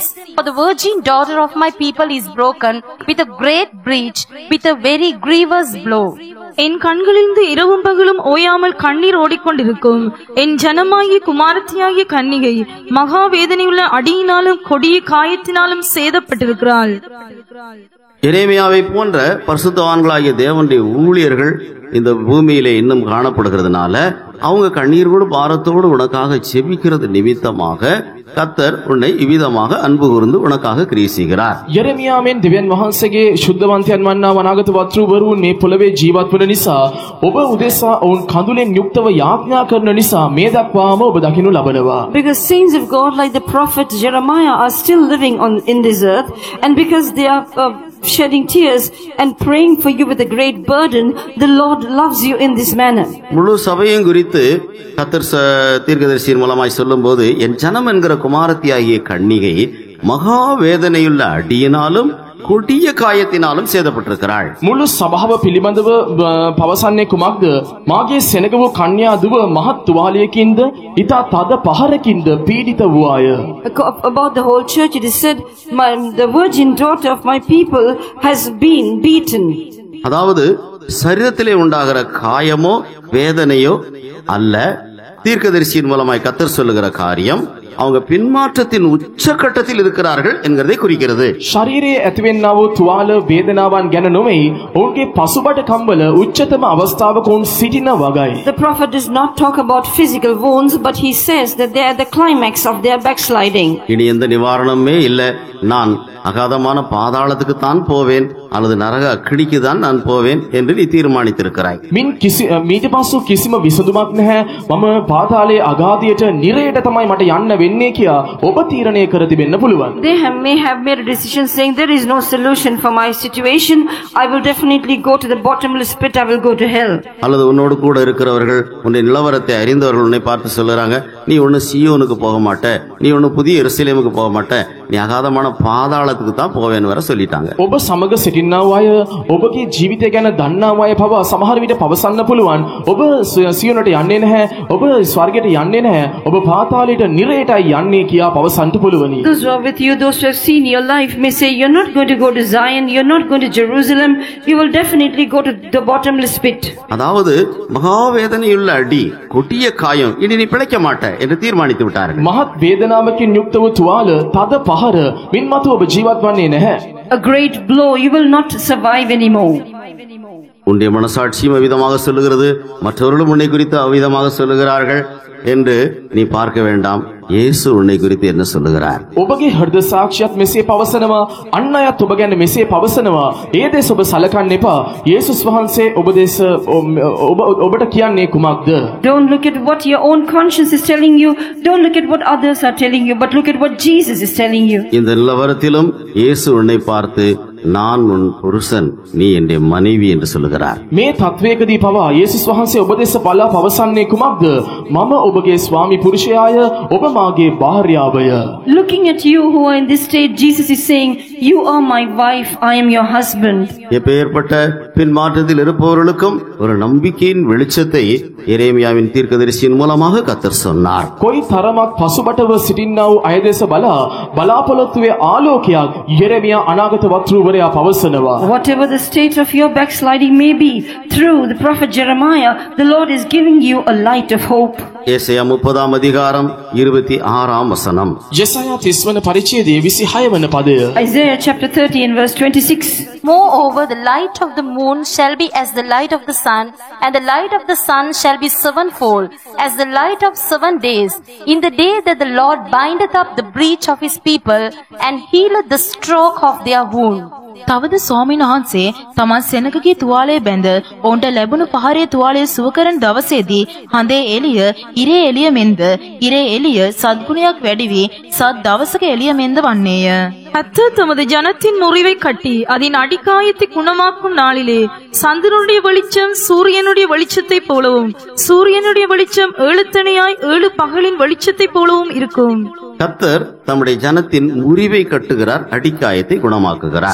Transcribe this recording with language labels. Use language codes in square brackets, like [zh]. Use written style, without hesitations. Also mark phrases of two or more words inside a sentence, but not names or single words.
[en] For the virgin daughter of my people is broken with a great breach, with a very grievous blow. [ta] என் கண்களிலிருந்து இரவும் பகலும் ஓயாமல் கண்ணீர் ஓடிக்கொண்டிருக்கும். என் ஜனமாகிய குமாரத்தியாகிய கன்னிகை மகா வேதனையுள்ள அடியினாலும் கொடிய காயத்தினாலும் சேதப்பட்டிருக்கிறாள். எரேமியாவை போன்ற பரிசுத்தவான்களாகிய தேவனுடைய ஊழியர்கள் இந்த பூமியிலே இன்னும் காணப்படுகிறதுனால அவங்க கண்ணீரோடு பாரத்தோடு உனக்காக செபிக்கிறது நிமித்தமாக கர்த்தர் உன்னை இவ்விதமாக அன்பு கூர்ந்து உனக்காக கிரியை செய்கிறார். [si] යெරමියාමෙන් දෙවියන් වහන්සේගේ ශුද්ධවන්තයන් වන්නා වනාගත වත්රුවරුන් මේ පොළවේ ජීවත් වන නිසා ඔබ උදෙසා ඔවුන් කඳුලෙන් යුක්තව යාඥා කරන නිසා මේ දක්වාම ඔබ දකිනු ලබනවා. [en] Because saints of God like the prophet Jeremiah are still living in this earth, and because they are shedding tears and praying for you with a great burden, the Lord loves you in this manner. [ta] முழு சபையும் குறித்து கர்த்தர் தீர்க்கதரிசியின் மூலமாய் சொல்லும்போது என் ஜனம் என்கிற குமாரத்தியாகிய கன்னிகை மகா வேதனையுள்ள அடியினாலும் கொடிய காயத்தினாலும் சேதப்பட்டிருக்கிறாள். [si] මුළු සභාව පිළිබඳව පවසන්නේ කුමක්ද? මාගේ සෙනග වූ කන්‍යා දුව මහත් තුවාලයකින්ද ඊතා තද පහරකින්ද පීඩිත වූාය. [en] About the whole church it is said, the virgin daughter of my people has been beaten. [ta] அதாவது சரீரத்திலே உண்டாகிற காயமோ வேதனையோ அல்ல, தீர்க்கதரிசியின் மூலமாய் கர்த்தர் சொல்லுகிற காரியம் அவங்க பின்மாற்றத்தின் உச்சகட்டத்தில் இருக்கிறார்கள் என்கிறதை குறிக்கிறது. [si] ශරීරයේ ඇතිවෙන්නා වූ තුවාල වේදනාවන් ගැන නොමෙයි, ඔවුන්ගේ පසුබට කම්බල උච්චතම අවස්ථාවක ඔවුන් සිටින වගයි. [en] The prophet does not talk about physical wounds, but he says that they are the climax of their backsliding. [ta] இனி எந்த நிவாரணமே இல்ல, நான் அகாதமான பாதாளத்துக்கு தான் போவேன் அல்லது நரக அக்கினிக்கு தான் நான் போவேன் என்று நீ தீர்மானித்திருக்கிறாய். [si] මීට පසු කිසිම විසඳුමක් නැහැ, මම පාතාලයේ අගාධයට නිරයට තමයි මට යන්න වෙන්නේ කියා ඔබ තීරණය කර තිබෙන්න පුළුවන්. [en] They may have made a decision saying there is no solution for my situation, I will definitely go to the bottomless pit, I will go to hell. [ta] அல்லது உன்னோடு கூட இருக்கிறவர்கள் உன்னை நிலவரத்தை அறிந்தவர்கள் உன்னை பார்த்து சொல்லுறாங்க, நீ ஒன்னு சீயோனுக்கு போக மாட்ட, நீ ஒன்னு புதிய எருசலேமுக்கு போக மாட்ட, நீ அகாதமான பாதாளத்துக்கு தான் போவேன்னு வர சொல்லிட்டாங்க. [si] ඔබ සමග සිටින්නා අය, ඔබගේ ජීවිතය ගැන දන්නා අය පවා සමහර විට පවසන්න පුළුවන්, ඔබ සියොනට යන්නේ නැහැ, ඔබ ස්වර්ගයට යන්නේ නැහැ, ඔබ පාතාලයට නිරයටයි යන්නේ කියා පවසන්න පුළුවනි. [en] Those who are with you, those who have seen your life may say you're not going to go to Zion, you're not going to Jerusalem, you will definitely go to the bottomless pit. [ta] அதாவது மகாவேதனையுள்ள அடி, கொடிய காயம், இனி நீ பிழைக்க மாட்ட என்று தீர்மானித்து விட்டார்கள். [si] මහත් වේදනාවකින් යුක්ත වූ තුවාල, තද පහර, මින්මතු ඔබ ජීවත් වන්නේ නැහැ. [en] A great blow, you will not survive anymore. [ta] உன்னுடைய மனசாட்சியும் அவ்விதமாக சொல்லுகிறது, மற்றவர்களும் உன்னை குறித்து அவ்விதமாக சொல்லுகிறார்கள் என்று நீ பார்க்க வேண்டாம். இயேசு உன்னை குறித்து என்ன சொல்லுகிறார்? [si] ඔබගේ හෘද සාක්ෂියත් මෙසේ පවසනවා, අන් අයත් ඔබ ගැන මෙසේ පවසනවා. ඒ දෙස ඔබ සලකන්න එපා. යේසුස් වහන්සේ ඔබ දෙස ඔබට කියන්නේ කුමක්ද? [en] Don't look at what your own conscience is telling you, don't look at what others are telling you, but look at what Jesus is telling you. [ta] இந்த நிலவரத்திலும் இயேசு உன்னை பார்த்து நான் உன் புருஷன், நீ என் மனைவி என்று சொல்லுகிறார். [si] මේ තත්වයකදී පවා යේසුස් වහන්සේ ඔබ දෙස බලා පවසන්නේ කුමක්ද? මම ඔබගේ ස්වාමි පුරුෂයාය, ඔබ මාගේ භාර්යාවය. [en] Looking at you who are in this state, Jesus is saying, you are my wife, I am your husband. [ta] எப்பேற்பட்ட பின்மாற்றத்தில் இருப்பவர்களுக்கும் ஒரு நம்பிக்கையின் வெளிச்சத்தை எரேமியாவின் தீர்க்கதரிசியின் மூலமாக கர்த்தர் சொன்னார். [si] කොයි තරමක් පසුබටව සිටින්නා වූ අය දෙස බලා බලාපොරොත්තුවේ ආලෝකයක් යෙරෙමියා අනාගත වක්තෘවරයා පවසනවා. [en] Whatever the state of your backsliding may be, through the prophet Jeremiah, the Lord is giving you a light of hope. [ta] ஏசாயா 30 அதிகாரம் 26 வசனம். [si] යෙසායා 30 වන පරිච්ඡේදයේ 26 වන පදය. [en] Isaiah chapter 30 and verse 26. Moreover, the light of the moon shall be as the light of the sun, and the light of the sun shall be sevenfold, as the light of 7 days, in the day that the Lord bindeth up the breach of his people, and healeth the stroke of their wound. [si] තවද ස්වාමීන් වහන්සේ තමන් සෙනගගේ තුවාලය බැඳ ඔවුන්ට ලැබුණු පහරේ තුවාලය සුව කරන දවසේදී හඳේ එළිය ඉරේ එළිය මෙන්ද ඉරේ එළිය සද්ගුණයක් වැඩි වී සත් දවසක එළිය මෙන්ද වන්නේය. [ta] கர்த்தர் தமது ஜனத்தின் முறிவை கட்டி அதன் அடிக்காயத்தை குணமாக்கும் நாளிலே சந்திரனுடைய வெளிச்சம் சூரியனுடைய வெளிச்சத்தை போலவும் சூரியனுடைய வெளிச்சம் 7 தனியாய் 7 பகலின் வெளிச்சத்தை போலவும் இருக்கும். கர்த்தர் தம்முடைய ஜனத்தின் முறிவை கட்டுகிறார், அடிக்காயத்தை குணமாக்குகிறார்.